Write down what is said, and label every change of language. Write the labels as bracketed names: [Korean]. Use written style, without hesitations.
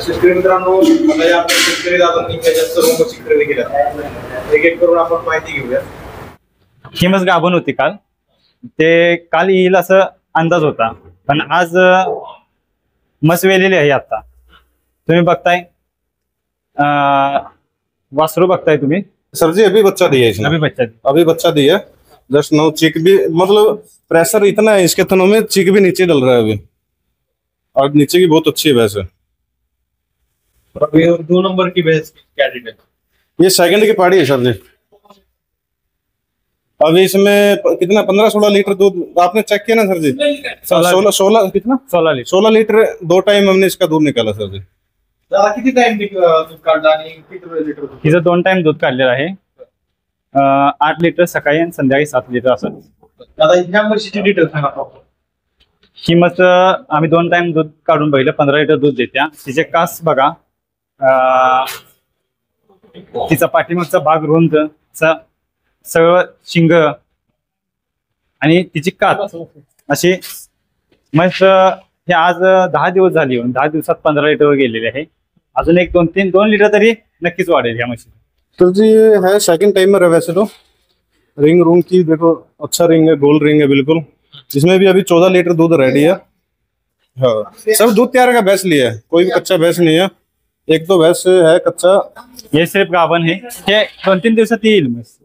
[Marathi] शेतकरी मित्रांनो, आता या आपल्या शेतकरी दादांनी त्याच्या सर्व म्हशी खरेदी केल्या, एक एक करून आपण माहिती घेऊया। ही म्हस गाभण होती काल, ते काल येईल असं अंदाज होता, पण आज म्हस वेलेली आहे। आता तुम्ही बघताय, वासरू बघताय तुम्ही। [Hindi] सर जी अभी बच्चा दिया इसने, अभी बच्चा दिया जस्ट नाउ। चिक भी, मतलब प्रेशर इतना है इसके थनों में, चिक भी नीचे डल रहा है अभी, और नीचे की बहुत अच्छी भैंस है। अभी 2 नंबर की भैंस क्या रेट है? ये सेकंड की पाड़ी है सर जी। अभी इसमें कितना 15-16 लीटर दूध आपने चेक किया ना सर जी? 16 कितना 16 लीटर 2 टाइम हमने इसका दूध निकाला सर जी। [Marathi] किती टाइम दूध काढला आणि किती लिटर? हिचं 2 टाइम दूध काढलेलं आहे 8 लिटर सकाळी आणि संध्याकाळी 7 लिटर असं. आता ह्या म्हशीची डिटेल सांगा proper. ही मस्त आम्ही 2 टाइम दूध काढून बघितलं, 15 लिटर दूध देत्या. तिचे कास बघा, तिचा पाठीमागचा भाग रुंद, सगळं शिंग आणि तिची कात अशी मस्त. हे आज 10 दिवस झाली, 10 दिवसात 15 लिटरवर गेलेले आहे. अजून एक 2 लिटर तरी नक्कीच वाढेल ह्या म्हशी. [Hindi] तो जी है सेकंड टाइमर है वैसे तो. रिंग रूम की देखो, अच्छा रिंग है, गोल्ड रिंग है बिल्कुल. इसमें भी अभी 14 लीटर दूध रेडी है. हाँ, सब दूध तैयार का भैंस लिया है, कोई भी कच्चा भैंस नहीं है. एक तो भैंस है कच्चा, [Marathi] हे सिर्फ गाभण है. हे 2-3 दिवसात येईल म्हस.